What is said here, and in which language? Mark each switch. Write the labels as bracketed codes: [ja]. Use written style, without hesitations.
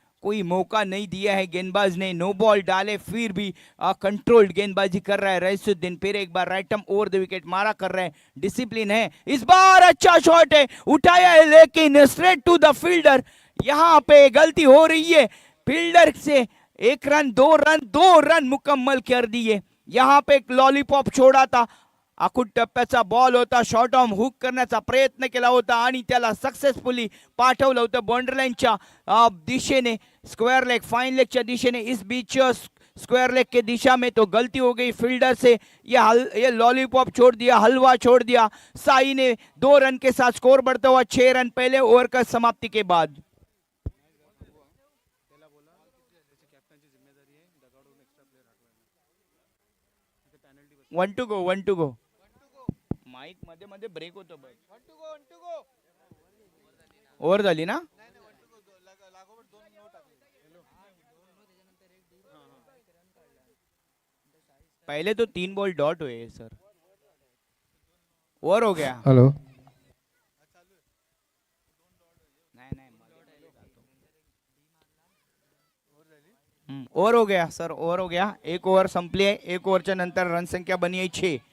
[hi] कोई मौका नहीं दिया है गेंदबाज ने, नो बॉल डाले फिर भी कंट्रोल्ड गेंदबाजी कर रहा है रईसुद्दीन। फिर एक बार right arm over the wicket मारा कर रहे हैं, डिसिप्लिन है। इस बार अच्छा शॉट है, उठाया है लेकिन स्ट्रेट टू द फील्डर। यहाँ पे गलती हो रही है फील्डर से, 1 रन 2 रन मुकम्मल कर दिए। [mr] यहाँ पे एक लॉलीपॉप छोड़ा था, आखूड टप्प्याचा बॉल होता, शॉर्ट आर्म हुक करण्याचा प्रयत्न केला होता आणि त्याला सक्सेसफुली पाठवलं होतं बाउंड्री लाईनच्या दिशेने, स्क्वेअर लेग, फाइन लेगच्या दिशेने। [hi] इस बीच स्क्वायर लेग के दिशा में तो गलती हो गई फील्डर से, ये लॉलीपॉप छोड़ दिया, हलवा छोड़ दिया। साई ने 2 रन के साथ स्कोर बढ़ता हुआ 6 रन पहले ओवर का समाप्ति के बाद। [en] 1 to go, 1 to go। [mr] Mic मध्ये मध्ये ब्रेक होतो बघ। [en] 1 to go। [mr] ओव्हर झाली ना? [hi] पहले तो 3 बॉल डॉट हुए सर, ओवर हो गया। [en] hello, [hi] ओव्हर हो गया सर, ओव्हर हो गया। [mr] 1 ओव्हर संपली आहे, 1 ओव्हरच्या नंतर रन संख्या बनी आहे 6,